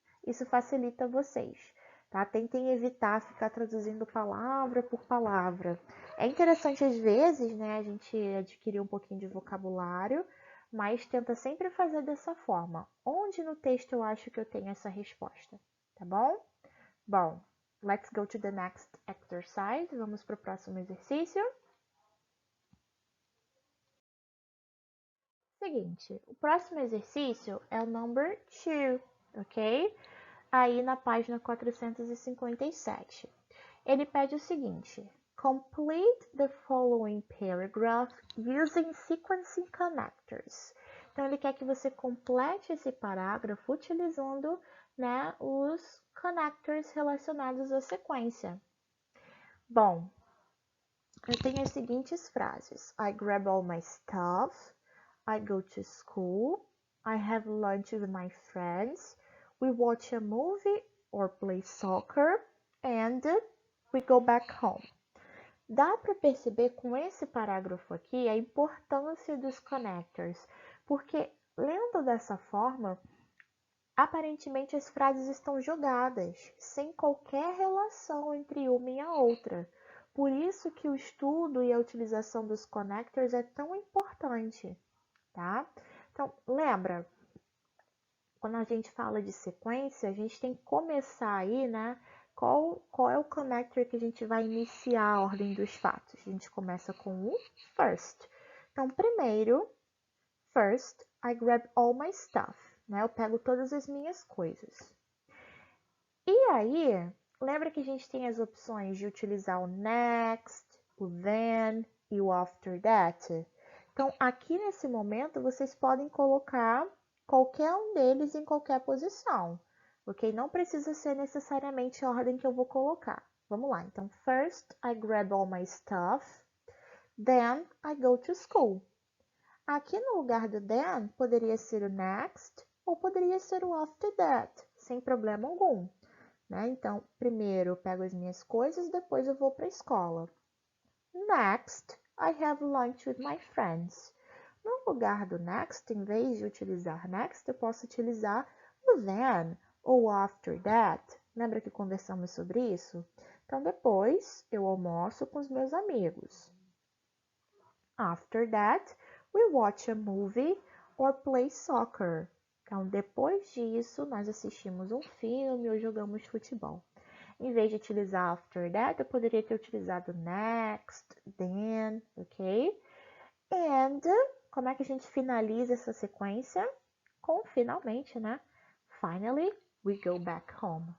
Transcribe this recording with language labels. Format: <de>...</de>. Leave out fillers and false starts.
<pt>Isso facilita vocês, tá? Tentem evitar ficar traduzindo palavra por palavra. É interessante, às vezes, né, a gente adquirir um pouquinho de vocabulário, mas tenta sempre fazer dessa forma. Onde no texto eu acho que eu tenho essa resposta, tá bom?</pt> <en>Bom, let's go to the next exercise.</en> <pt>Vamos para o próximo exercício. Seguinte, o próximo exercício é o number 2, ok? Aí na página 457. Ele pede o seguinte:</pt> <en>Complete the following paragraph using sequencing connectors.</en> <pt>Então, ele quer que você complete esse parágrafo utilizando, né, os connectors relacionados à sequência. Bom, eu tenho as seguintes frases:</pt> <en>I grab all my stuff. I go to school, I have lunch with my friends, we watch a movie or play soccer, and we go back home.</en> <pt>Dá para perceber com esse parágrafo aqui a importância dos connectors, porque lendo dessa forma, aparentemente as frases estão jogadas, sem qualquer relação entre uma e a outra. Por isso que o estudo e a utilização dos connectors é tão importante. Tá? Então, lembra, quando a gente fala de sequência, a gente tem que começar aí, né? Qual é o connector que a gente vai iniciar a ordem dos fatos? A gente começa com o first. Então, primeiro, first,</pt> <en>I grab all my stuff,</en> <pt>né? Eu pego todas as minhas coisas. E aí, lembra que a gente tem as opções de utilizar o next, o then e o after that? Então, aqui nesse momento, vocês podem colocar qualquer um deles em qualquer posição, ok? Não precisa ser necessariamente a ordem que eu vou colocar. Vamos lá, então,</pt> <en>first I grab all my stuff, then I go to school.</en> <pt>Aqui no lugar do then, poderia ser o next ou poderia ser o after that, sem problema algum, né? Então, primeiro eu pego as minhas coisas, depois eu vou para a escola.</pt> <en>Next, I have lunch with my friends.</en> <pt>No lugar do next, em vez de utilizar next, eu posso utilizar o then ou after that. Lembra que conversamos sobre isso? Então, depois eu almoço com os meus amigos.</pt> <en>After that, we watch a movie or play soccer.</en> <pt>Então, depois disso, nós assistimos um filme ou jogamos futebol. Em vez de utilizar after that, eu poderia ter utilizado next, then, ok? And, como é que a gente finaliza essa sequência? Com finalmente, né?</pt> <en>Finally, we go back home.</en>